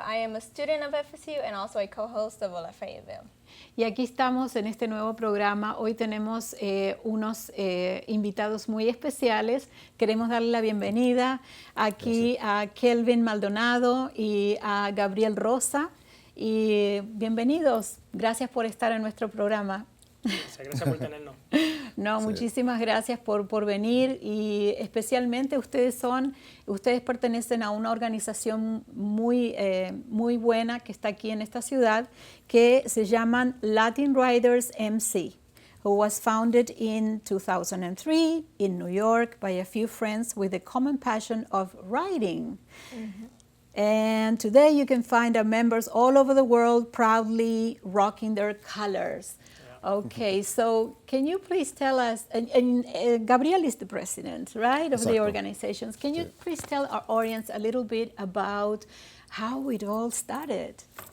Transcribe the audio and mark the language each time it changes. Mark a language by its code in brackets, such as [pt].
[en] I am a student of FSU and also a co-host of Hola, Fayetteville. [es] Y aquí estamos en este nuevo programa. Hoy tenemos unos invitados muy especiales. Queremos darle la bienvenida aquí a Kelvin Maldonado y a Gabriel Rosa. Y bienvenidos. Gracias por estar en nuestro programa. Gracias por tenernos. No, sí. Muchísimas gracias por venir y especialmente ustedes pertenecen a una organización muy buena que está aquí en esta ciudad que se llaman Latin Riderz MC, [en] who was founded in 2003 in New York by a few friends with a common passion of riding. Mm-hmm. And today you can find our members all over the world proudly rocking their colors. Okay, so can you please tell us, and Gabriel is the president, right, of the organizations. Can you please tell our audience a little bit about how it all started?